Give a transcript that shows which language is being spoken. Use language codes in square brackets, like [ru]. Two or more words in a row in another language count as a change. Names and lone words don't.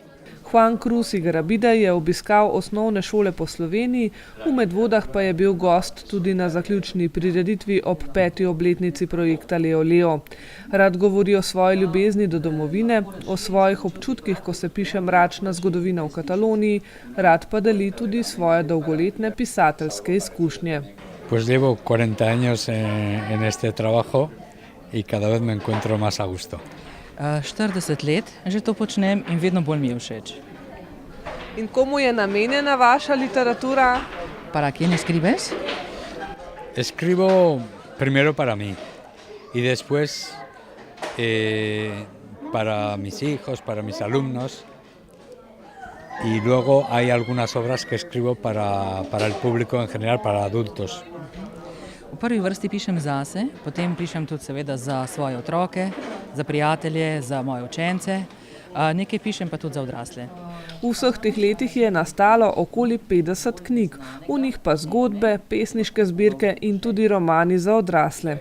[sl] Juan Cruz Igarabide je obiskal osnovne šole po Sloveniji, v Medvodah pa je bil gost tudi na zaključni prireditvi ob 5. obletnici projekta Leo Leo. Rad govori o svoji ljubezni do domovine, o svojih občutkih, ko se piše mračna zgodovina v Kataloniji, rad pa deli tudi svoje dolgoletne pisateljske izkušnje. [es] Pues llevo 40 años en este trabajo y cada vez me encuentro más a gusto. [sl] 40 let že to počnem in vedno bolj mi je všeč. In komu je namenjena vaša literatura? [es] ¿Para quién escribes? Escribo primero para mí y después para mis hijos, para mis alumnos, y luego hay algunas obras que escribo para el público en general, para adultos. [sl] V prvi vrsti pišem zase, potem pišem tudi seveda za svoje otroke, za prijatelje, za moje učence, nekaj pišem pa tudi za odrasle. V vseh teh letih je nastalo okoli 50 knjig, v njih pa zgodbe, pesniške zbirke in tudi romani za odrasle.